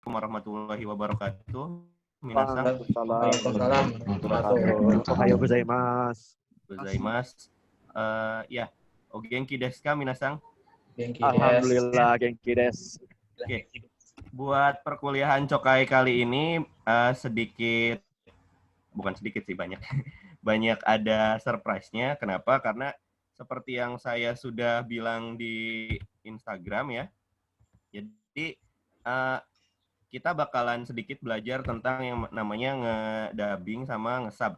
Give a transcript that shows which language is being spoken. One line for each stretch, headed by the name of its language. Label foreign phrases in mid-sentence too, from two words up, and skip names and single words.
Arabic: ورحمة الله وبركاته. Minasan. Waalaikumsalam.
Japanese: おはようございます. Ya, お元気ですかみなさん? Alhamdulillah 元気です.
Indonesian: Oke. Buat perkuliahan Cokai kali ini bukan sedikit sih, banyak. Banyak ada surprise-nya. Kenapa? Karena seperti yang saya sudah bilang di Instagram ya. Jadi kita bakalan sedikit belajar tentang yang namanya ngedubbing sama ngesub.